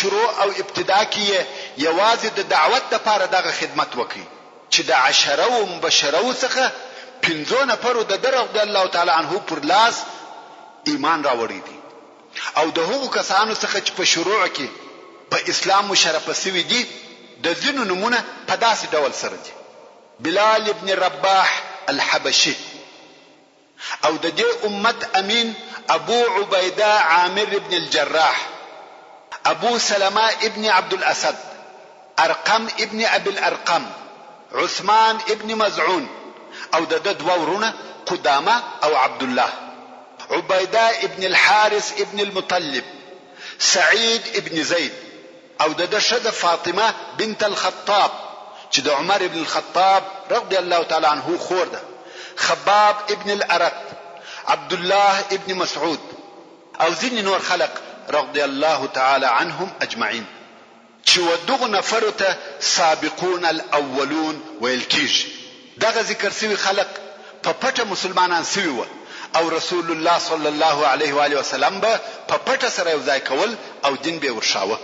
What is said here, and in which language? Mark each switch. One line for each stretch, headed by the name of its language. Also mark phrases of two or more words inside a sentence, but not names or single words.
Pashto: شروع او ابتدا کې یوازې د دعوت لپاره دغه خدمت وکړي چې د 10 مبشرو څخه 15 نفرو د
Arabic: رضی الله تعالی عنه
Pashto: پر لاس ایمان راوړی دي، او د هغو کسانو څخه چې په شروع کې په اسلام مشرف شوي دي د ځینو نمونه په داسې ډول سره دي: بلال ابن رباح الحبشي، او د دې امت امین ابو عبیده عامر ابن الجراح، ابو سلمة ابن عبد الاسد، ارقم ابن ابي الارقم، عثمان ابن مزعون، او د دوه ورونه قدامه او عبد الله، عبيده ابن الحارث ابن المطلب، سعيد ابن زيد، او د شده فاطمه بنت الخطاب چې د عمر ابن الخطاب
Arabic: رضی الله تعالی عنه
Pashto: خور ده، خباب ابن الارت، عبد الله ابن مسعود، او ځینې نور خلق
Arabic: رضی الله تعالی عنهم اجمعین
Pashto: چې ودغه نفر ته
Arabic: سابقون الاولون
Pashto: ویل کیږي. دغه ذکر سوي خلق په پټه مسلمانان سوي و، او رسول الله
Arabic: صلی الله علیه و آله وسلم
Pashto: به په پټه سره یو ځای کول او دین به ورشاوه.